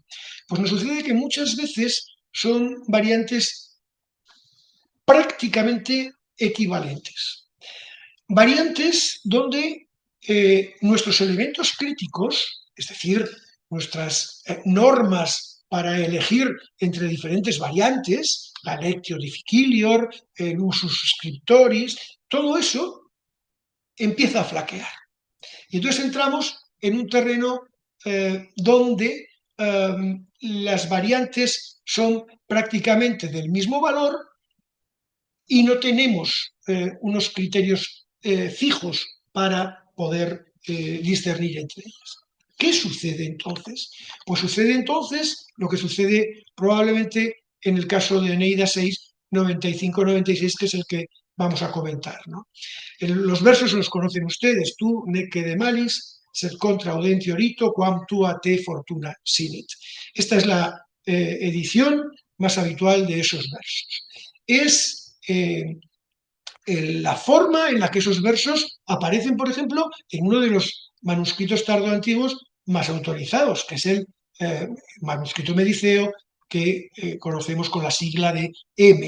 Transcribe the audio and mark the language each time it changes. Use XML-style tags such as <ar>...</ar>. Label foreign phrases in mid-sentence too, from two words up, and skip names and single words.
<es>Pues nos sucede que muchas veces son variantes prácticamente equivalentes. Variantes donde nuestros elementos críticos, es decir, nuestras normas para elegir entre diferentes variantes, la</es> <la>lectio difficilior,</la> <es>el</es> <la>usus scriptoris,</la> <es>todo eso empieza a flaquear. Y entonces entramos en un terreno donde las variantes son prácticamente del mismo valor y no tenemos unos criterios fijos para poder discernir entre ellas. ¿Qué sucede entonces? Pues sucede entonces lo que sucede probablemente en el caso de Eneida 6, 95-96, que es el que vamos a comentar, ¿no? Los versos los conocen ustedes, tú,</es> <la>neque de malis, sed contra audenti orito, quam tua te fortuna sinit.</la> <es>Esta es la edición más habitual de esos versos. Es la forma en la que esos versos aparecen, por ejemplo, en uno de los manuscritos tardoantiguos más autorizados, que es el manuscrito mediceo, que conocemos con la sigla de M.</es>